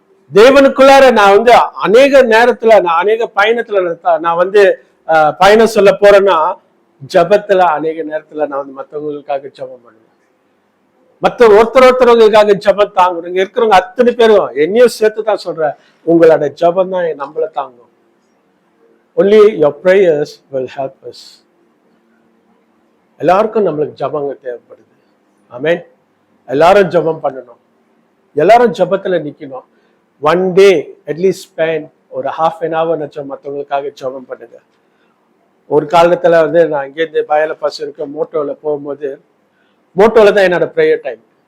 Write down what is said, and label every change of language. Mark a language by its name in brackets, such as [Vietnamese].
[Tamil] தேவனுக்குள்ளார நான் அநேக நேரத்துல, நான் அநேக பயணத்துல நான் பயணம் சொல்ல போறேன்னா, ஜபத்துல அநேக நேரத்துல நான் மற்றவங்களுக்காக ஜபம் பண்ணுவேன். ஒருத்தவங்களுக்காக ஜபம் தாங்கணும். இங்க இருக்கிறவங்க அத்தனை பேரும் என்னையும் சேர்த்துதான் சொல்றேன், உங்களோட ஜபம் தான் நம்மள தாங்கும். [English] only your prayers will help us. [Tamil] எல்லாருக்கும் நம்மளுக்கு ஜபங்க தேவைப்படுது. ஆமென். எல்லாரும் ஜபம் பண்ணணும், எல்லாரும் ஜபத்துல நிக்கணும். ஒன் டே அட்லீஸ்ட் ஸ்பெண்ட் ஒரு [English] half an hour [Tamil] மற்றவங்களுக்காக ஜபம் பண்ணுங்க. ஒரு காலத்துல நான் இங்கேருந்து பயல பஸ் இருக்க மோட்டோல போகும்போது, மோட்டோல தான் என்னோட ப்ரேயர் டைம்.